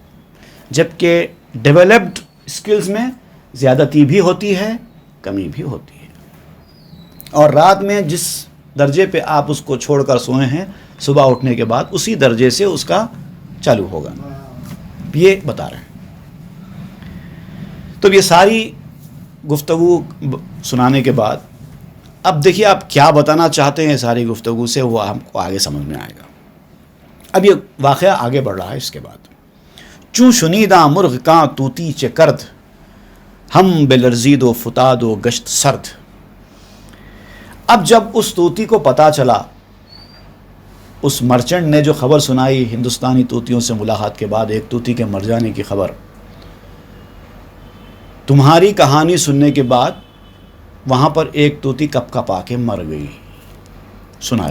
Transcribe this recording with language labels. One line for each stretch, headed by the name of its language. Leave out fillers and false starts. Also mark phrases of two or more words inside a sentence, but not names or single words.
Urdu: جبکہ
English: developed skills
Urdu: میں زیادتی بھی ہوتی ہے، کمی بھی ہوتی ہے، اور رات میں جس درجے پہ آپ اس کو چھوڑ کر سوئے ہیں، صبح اٹھنے کے بعد اسی درجے سے اس کا چالو ہوگا۔ یہ بتا رہے ہیں۔ تو یہ ساری گفتگو سنانے کے بعد اب دیکھیے آپ کیا بتانا چاہتے ہیں ساری گفتگو سے، وہ ہم کو آگے سمجھ میں آئے گا۔ اب یہ واقعہ آگے بڑھ رہا ہے اس کے بعد۔
Persian: چوں شنیدہ مرغ کاں طوطی چہ کرد، ہم بلرزید و فتاد و گشت سرد۔
Urdu: اب جب اس طوطی کو پتہ چلا، اس مرچنٹ نے جو خبر سنائی ہندوستانی طوطیوں سے ملاقات کے بعد، ایک طوطی کے مر جانے کی خبر، تمہاری کہانی سننے کے بعد وہاں پر ایک طوطی کپ کپا کے مر گئی، سنایا۔